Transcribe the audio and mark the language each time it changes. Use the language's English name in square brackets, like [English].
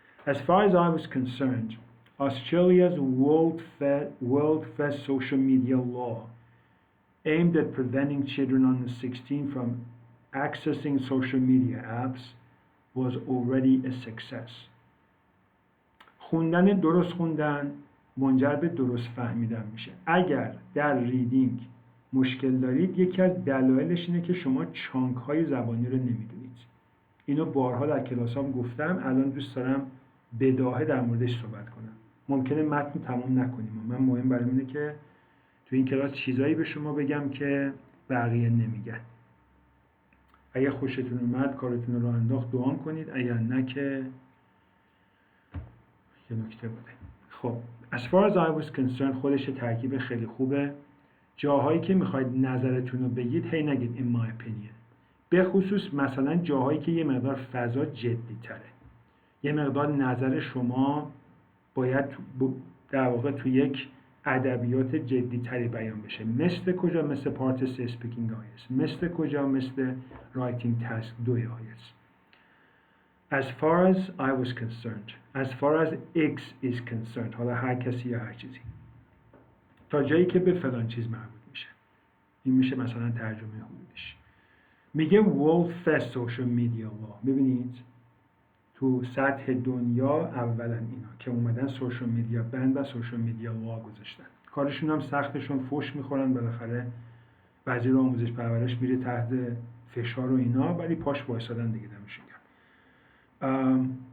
[English] As far as I was concerned, Australia's world-first social media law aimed at preventing children under 16 from accessing social media apps was already a success. [Persian] درست خوندن منجر به درست فهمیدن میشه. اگر در ریدینگ مشکل دارید، یکی از دلایلش اینه که شما چانک های زبانی رو نمیدونید. اینو بارها در کلاسام گفتم، الان دوست دارم بداهه در موردش صحبت کنم. ممکنه متن تمام نکنیم، من مهم برام اینه که تو این کلاس چیزایی به شما بگم که بقیه نمیگن. اگه خوشتون اومد کارتون رو انداخت دعا کنید، اگر نه که یه نکته بوده. خب [English] as far as I was concerned [Persian] خودش ترکیب خیلی خوبه. جاهایی که میخواید نظرتون رو بگید هی نگید [English] in my opinion، [Persian] به خصوص مثلا جاهایی که یه مقدار فضا جدی تره، یه مقدار نظر شما باید در واقع تو یک ادبیات جدی تری بیان بشه. مثل کجا؟ مثل پارت 3 [English] speaking IELTS. [Persian] مثل کجا؟ مثل [English] writing task 2 IELTS. As far as I was concerned, as far as X is concerned، [Persian] حالا هر کسی یا هر چیزی، تا جایی که به فلان چیز مربوط میشه. این میشه مثلا ترجمه حدودش. میگه [English] World First Social Media Law. [Persian] ببینید تو سطح دنیا اولا اینا که اومدن سوشال میدیا بند و سوشال میدیا لا گذاشتن. کارشون هم سختشون، فوش میخورن، بالاخره وزیر آموزش پرورش میره تحت فشار و اینا، ولی پاش وایسادن دیگه دمشون گرم.